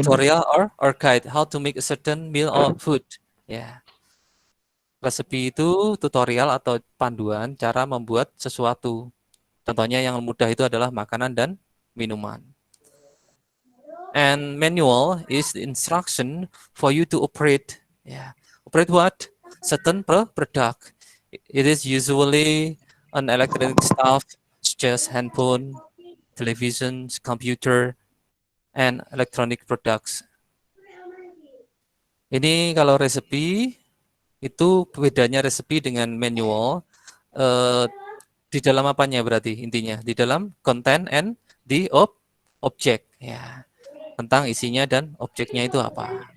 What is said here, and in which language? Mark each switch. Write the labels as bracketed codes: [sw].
[en] Tutorial or guide how to make a certain meal or food. Ya. [id] Resepi itu tutorial atau panduan cara membuat sesuatu. Contohnya yang mudah itu adalah makanan dan minuman. [en] And manual is the instruction for you to operate. Yeah. Operate what? Certain product. It is usually an electronic stuff such as handphone, televisions, computer, and electronic products. [id] Ini kalau resepi itu bedanya resepi dengan manual. eh, di dalam apanya berarti intinya? Di dalam [en] content and [id] di [en] object [id] ya. Tentang isinya dan objeknya itu apa.